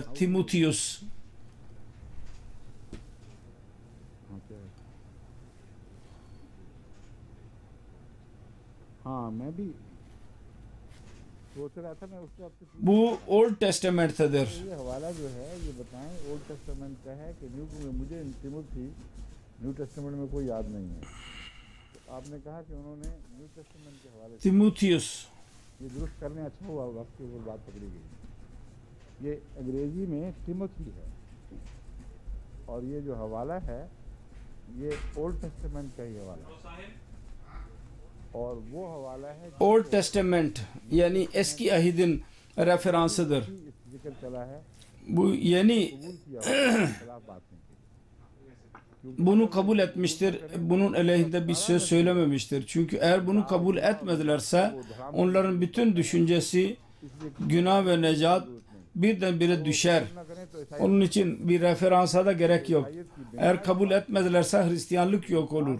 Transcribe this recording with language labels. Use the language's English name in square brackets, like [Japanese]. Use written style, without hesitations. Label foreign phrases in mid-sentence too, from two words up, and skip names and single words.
[Turkish] Timotheus. Bu [English] Old Testament'tedir. [Turkish] Timotheus. [Urdu] یہ درست کرنے اچھا ہوا وقت کی وہ بات پکڑی گئی۔ یہ انگریزی میں ٹموتھی ہے اور یہ جو حوالہ ہے یہ [English] Old Testament [Urdu] کا ہی حوالہ ہے اور وہ حوالہ ہے [English] Old Testament [Turkish] yani eski ahidin referansıdır. [Urdu] ذکر چلا ہے [Turkish] Bu yeni [Urdu] بات نہیں [Turkish] bunu kabul etmiştir. Bunun aleyhinde bir söz söylememiştir. Çünkü eğer bunu kabul etmedilerse onların bütün düşüncesi günah ve necat birdenbire düşer. Onun için bir referansa da gerek yok. Eğer kabul etmedilerse Hristiyanlık yok olur.